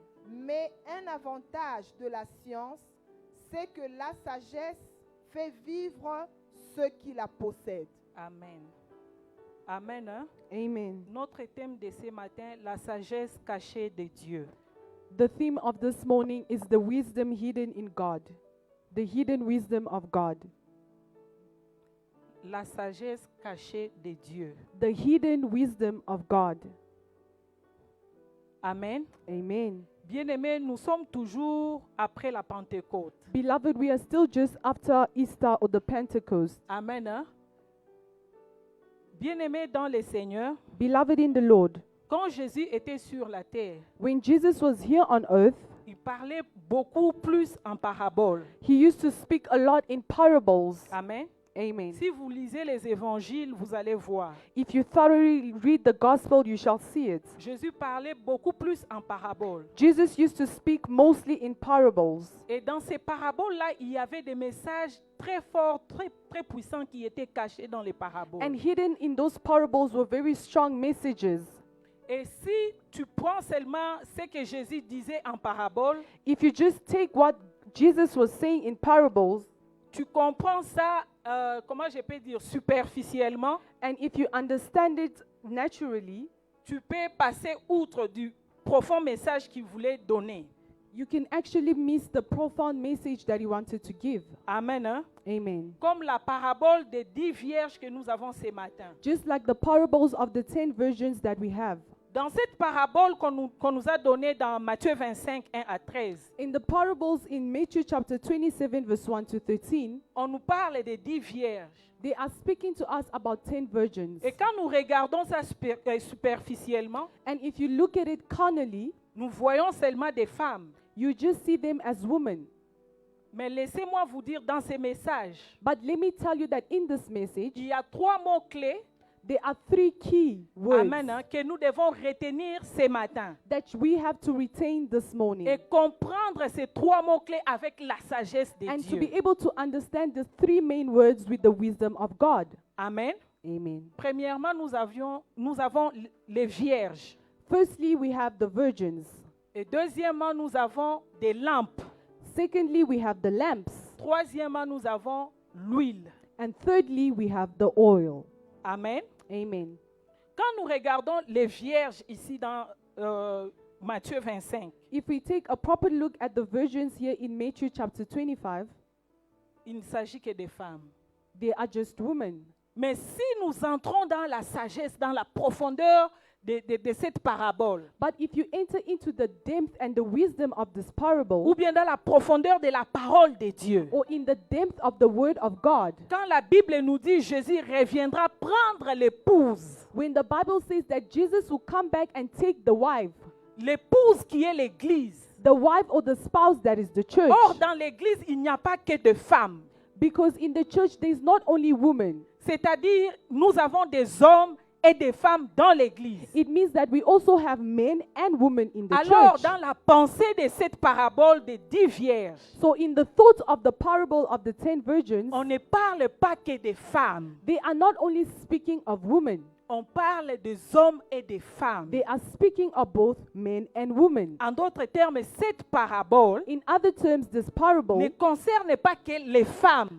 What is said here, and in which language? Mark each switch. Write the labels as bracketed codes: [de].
[fr] Mais un avantage de la science, c'est que la sagesse fait vivre ceux qui la possèdent. Amen. Amen. Hein? Amen. Notre thème de ce matin, la sagesse cachée de Dieu. [en] The theme of this morning is the wisdom hidden in God. The hidden wisdom of God. [fr] La sagesse cachée de Dieu. [en] The hidden wisdom of God. Amen. Amen. [fr] Bien-aimés, nous sommes toujours après la Pentecôte. [en] Beloved, we are still just after Easter or the Pentecost. Amen. Hein? [fr] Bien-aimés dans le Seigneur, [en] Beloved in the Lord, [fr] quand Jésus était sur la terre, [en] when Jesus was here on earth, [fr] il parlait beaucoup plus en paraboles. [en] he used to speak a lot in parables. Amen. Amen. [fr] Si vous lisez les évangiles, vous allez voir. [en] If you thoroughly read the gospel, you shall see it. [fr] Jésus parlait beaucoup plus en paraboles. [en] Jesus used to speak mostly in parables. [fr] Et dans ces paraboles-là, il y avait des messages très forts, très puissants qui étaient cachés dans les paraboles. [en] And hidden in those parables were very strong messages. [fr] Et si tu prends seulement ce que Jésus disait en parabole, [en] If you just take what Jesus was saying in parables, [fr] tu comprends ça, comment je peux dire, superficiellement, [en] and if you understand it naturally, [fr] tu peux passer outre du profond message qu'il voulait donner. [en] you can actually miss the profound message that he wanted to give. Amen. Hein? Amen. [fr] Comme la parabole des 10 vierges que nous avons ce matin. [en] Just like the parables of the 10 virgins that we have. [fr] Dans cette parabole qu'on nous a donnée dans Matthieu 25, 1 à 13, [en] In the parables in Matthew chapter 27, verse 1 to 13, [fr] on nous parle des 10 vierges. [en] they are speaking to us about 10 virgins. [fr] Et quand nous regardons ça superficiellement, [en] And if you look at it carnally, [fr] nous voyons seulement des femmes. [en] you just see them as women. [fr] Mais laissez-moi vous dire, dans ces messages, [en] But let me tell you that in this message, [fr] il y a 3 mots-clés, [en] there are 3 key words [fr] amen, hein, que nous devons retenir ce matin. [en] that we have to retain this morning. [fr] Et comprendre ces 3 mots-clés avec la sagesse de [en] And to [fr] Dieu. [en] be able to understand the 3 main words with the wisdom of God. Amen. Amen. [fr] Premièrement, nous avons les vierges. [en] Firstly, we have the virgins. [fr] Et deuxièmement, nous avons des lampes. [en] Secondly, we have the lamps. [fr] Troisièmement, nous avons l'huile. [en] And thirdly, we have the oil. Amen. Amen. [fr] Quand nous regardons les vierges ici dans Matthieu 25, [en] If we take a proper look at the virgins here in Matthew chapter 25, [fr] il ne s'agit que des femmes. [en] they are just women. [fr] Mais si nous entrons dans la sagesse, dans la profondeur de cette parabole, [en] But if you enter into the depth and the wisdom of this parable, [fr] ou bien dans la profondeur de la parole de Dieu, [en] or in the depth of the word of God, [fr] quand la Bible nous dit Jésus reviendra prendre l'épouse, [en] when the Bible says that Jesus will come back and take the wife, [fr] l'épouse qui est l'Église, [en] the wife or the spouse that is the church. [fr] Or, dans l'église, il n'y a pas que de femmes. [en] Because in the church, there is not only women. [fr] C'est-à-dire, nous avons des hommes et des femmes dans l'église. [en] It means that we also have men and women in the [fr] Alors, [en] church. [fr] dans la pensée de cette parabole des 10 vierges, [en] So in the thought of the parable of the 10 virgins, [fr] on ne parle pas que des femmes. [en] they are not only speaking of women, [fr] On parle des hommes et des femmes. [en] they are speaking of both men and women. [fr] En d'autres termes, cette parabole [en] In other terms, this parable [fr] ne concerne pas que les femmes.